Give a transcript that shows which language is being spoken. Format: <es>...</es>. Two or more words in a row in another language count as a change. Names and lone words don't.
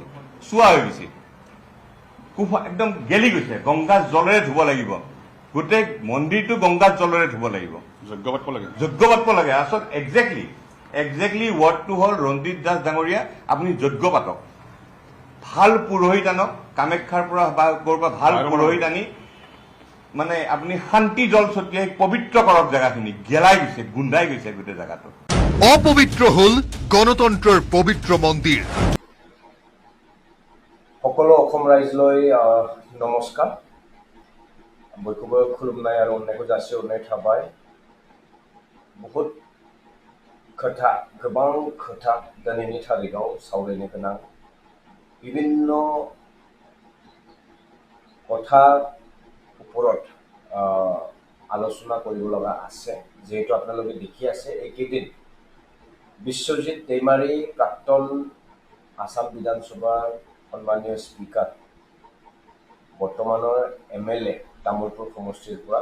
<as>চোৱা হৈ গৈছে একদম গেলি গৈছে গংগাৰ জলেৰে ধুব লাগিব গোটেই মন্দিৰটো গংগাৰ জলেৰে ধুব লাগিব যজ্ঞ পাতিব লাগে আচল একজেক্টলি ৱৰ্ডটো হ'ল ৰঞ্জিত দাস ডাঙৰীয়া আপুনি যজ্ঞ পাতক ভাল পুৰোহিত আনক কামাখ্যাৰ পৰা বা ক'ৰবাৰ ভাল পুৰোহিত আনি মানে আপুনি শান্তি জল ছটিয়াই পবিত্ৰ কৰক জেগাখিনি গেলাই গৈছে গোন্ধাই গৈছে গোটেই জেগাটো অপবিত্ৰ হল গণতন্ত্ৰৰ পবিত্ৰ মন্দিৰ সকলো অসম ৰাইজলৈ নমস্কাৰ</as> <brx>बयखौबो खुलुमनाय</brx> <as>আৰু অনেক জাসি অনেক</as> <brx>थाबाय बहुत खोथा गोबां खोथा दिनैनि तारिखाव सावरायनो गोनां বিভিন্ন</brx> <as>কথাৰ ওপৰত আলোচনা কৰিব লগা আছে যেহেতু আপোনালোকে দেখি আছে এইকেইদিন বিশ্বজিৎ দৈমাৰী প্ৰাক্তন আসাম বিধানসভাৰ সন্মানীয় স্পিকাৰ বৰ্তমানৰ এমএলএ তামুলপুৰ সমষ্টিৰ পৰা</as>